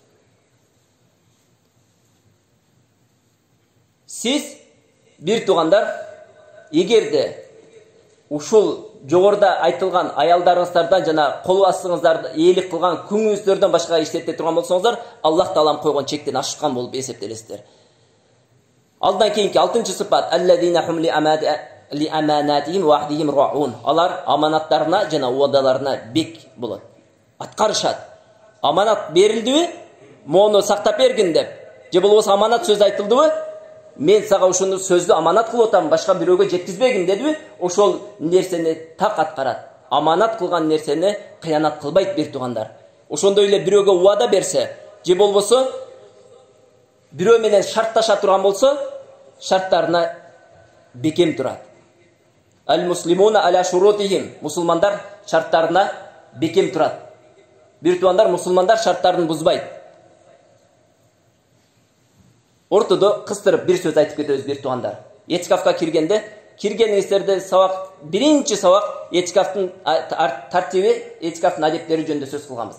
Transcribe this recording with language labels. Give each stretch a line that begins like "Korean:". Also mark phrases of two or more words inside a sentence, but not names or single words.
Kyrgyz: Сиз бир тугандар, эгерде ушул жогоруда айтылган аялдарыңыздардан жана кол астыңыздардыээлик кылган күңүңүздөрдөн башка иштете турган болсоңуздар, Аллах Таалам койгон чектен ашкан болуп эсептелесиздер. Алдан кийинки 6-сыпат
Arabic: الذين هم ل لأماناتهم وعهدهم راعون.
Kyrgyz: Алар аманаттарына жана уадаларына бек болот. Аткарышат. Аманат берилдиби? Мону сактап бергин деп. Же болбосо аманат сөз айтылдыбы? Мен сага ушуну сөздү аманат кылып атам, башка бирөөгө жеткизбегин дедиби? Ошол нерсени так аткарат. Аманат кылган нерсени кыянат кылбайт бир туугандар. Ошондой эле бирөөгө уада берсе, же болбосо бирөө менен шартташа турган болсо, шарттарына бекем турат.
Arabic: المسلمون على شروطهم.
Kyrgyz: Мусулмандар шарттарына бекем турат. Бир туугандар, мусулмандар шарттарын бузбайт. Ортодо кыстырып бир сөз айтып кетебиз бир туугандар. Этикафка киргениңиздерде сабак, биринчи сабак этикафтын тартиби, этикафтын адептери жөнүндө сөз кылганбыз.